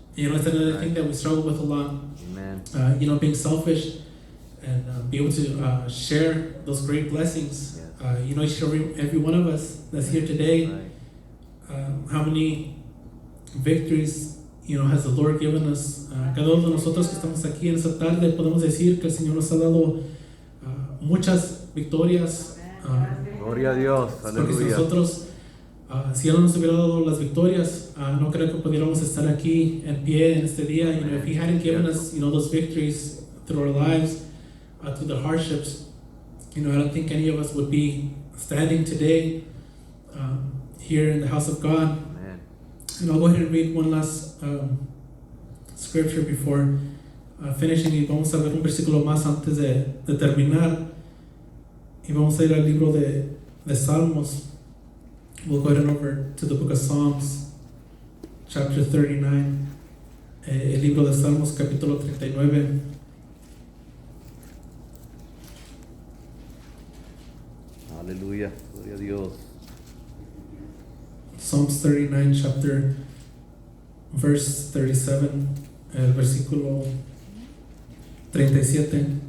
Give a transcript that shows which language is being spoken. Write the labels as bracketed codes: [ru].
[en] It's another thing that we struggle with a lot. Amen. Being selfish and be able to share those great blessings. Each every one of us that's here today, how many victories has the Lord given us. [es] Cada uno de nosotros que estamos aquí en esta tarde podemos decir que el Señor nos ha dado muchas victorias. Gloria a Dios, Porque si aleluya. nosotros, si Él no nos hubiera dado las victorias, no creo que pudiéramos estar aquí en pie en este día. [en] If He hadn't given us, those victories through our lives, through the hardships, I don't think any of us would be standing today here in the house of God. Amen. And I'll go ahead and read one last scripture before finishing, [es] y vamos a ver un versículo más antes de terminar, y vamos a ir al libro de Salmos. [en] We'll go ahead and over to the book of Psalms, chapter 39. [es] el libro de Salmos, capítulo 39. Aleluya, gloria a Dios. [en] Psalms 39, chapter, verse 37, [es] el versículo 37.